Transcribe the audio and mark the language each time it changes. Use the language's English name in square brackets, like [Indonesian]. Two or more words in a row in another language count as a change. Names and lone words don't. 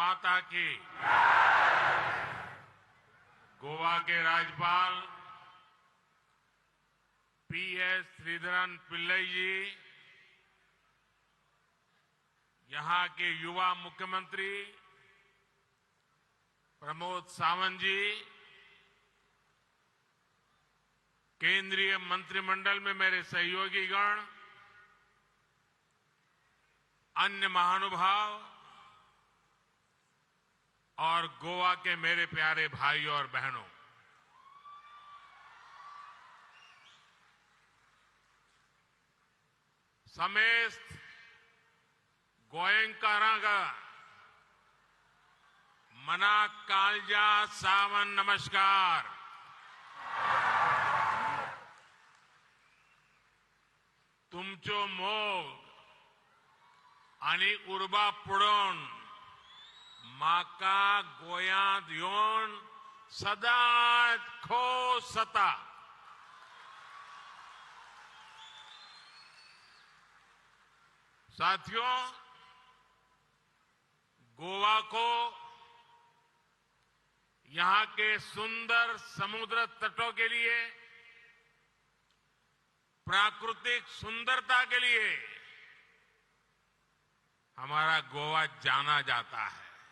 [Hindi] माता की। गोवा के राज्यपाल पीएस श्रीधरन पिल्लई जी, यहां के युवा मुख्यमंत्री प्रमोद सावंत जी, केंद्रीय मंत्रिमंडल में मेरे सहयोगीगण, अन्य महानुभाव और गोवा के मेरे प्यारे भाई और बहनों, [Konkani] समेस्त गोयंकारांगा मना कालजा सावन नमस्कार। तुमचो मोग आणि उर्बा पुढून माका गोयांत येऊन सदाच खोस जाता। [Hindi] साथियों, गोवा को यहां के सुंदर समुद्र तटों के लिए, प्राकृतिक सुंदरता के लिए हमारा गोवा जाना जाता है।